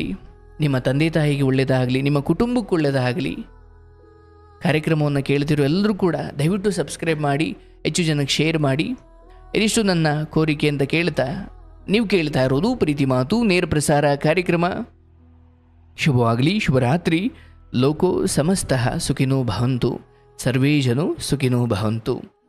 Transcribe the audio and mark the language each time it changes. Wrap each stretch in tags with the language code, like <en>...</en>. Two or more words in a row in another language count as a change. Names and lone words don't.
<kn>ನಿಮ್ಮ ತಂದೆ ತಾಯಿಗೆ ಒಳ್ಳೆಯದಾಗಲಿ, ನಿಮ್ಮ ಕುಟುಂಬಕ್ಕೆ ಒಳ್ಳೆಯದಾಗಲಿ. ಕಾರ್ಯಕ್ರಮವನ್ನು ಕೇಳ್ತಿರೋ ಎಲ್ಲರೂ ಕೂಡ ದಯವಿಟ್ಟು ಸಬ್ಸ್ಕ್ರೈಬ್ ಮಾಡಿ, ಹೆಚ್ಚು ಜನಕ್ಕೆ ಶೇರ್ ಮಾಡಿ. ಇದಿಷ್ಟು ನನ್ನ ಕೋರಿಕೆ ಅಂತ ಕೇಳ್ತಾ, ನೀವು ಕೇಳ್ತಾ ಇರೋದು ಪ್ರೀತಿ ಮಾತು ನೇರ ಪ್ರಸಾರ ಕಾರ್ಯಕ್ರಮ. ಶುಭವಾಗಲಿ, ಶುಭರಾತ್ರಿ.</kn> <sa>ಲೋಕೋ ಸಮಸ್ತಃ ಸುಖಿನೋ ಭವಂತು, ಸರ್ವೇ ಜನೋ ಸುಖಿನೋ ಭವಂತು.</sa>